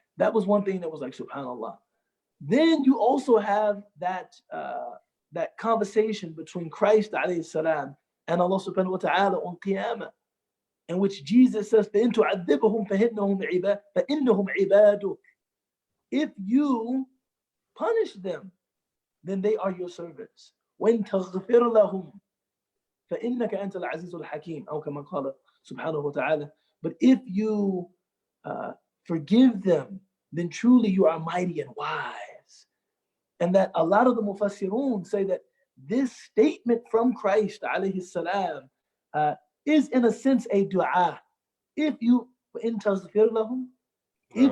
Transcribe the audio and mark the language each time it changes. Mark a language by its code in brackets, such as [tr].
[en] That was one thing that was like, subhanAllah. Then you also have that conversation between Christ alayhi salam and Allah subhanahu wa ta'ala on Qiyamah, in which Jesus says, [ar] فَإِن تُعَذِّبْهُمْ فَإِنَّهُمْ عِبَادُكَ. [en] If you punish them, then they are your servants. [ar] وَإِن تَغْفِرْ لَهُمْ فَإِنَّكَ أَنْتَ الْعَزِيزُ الْحَكِيمُ أو كما قال subhanahu wa ta'ala. [en] But if you forgive them, then truly you are mighty and wise. And that a lot of the mufassirun say that this statement from Christ alayhi salam is in a sense a dua. If you in tazfir lahum, if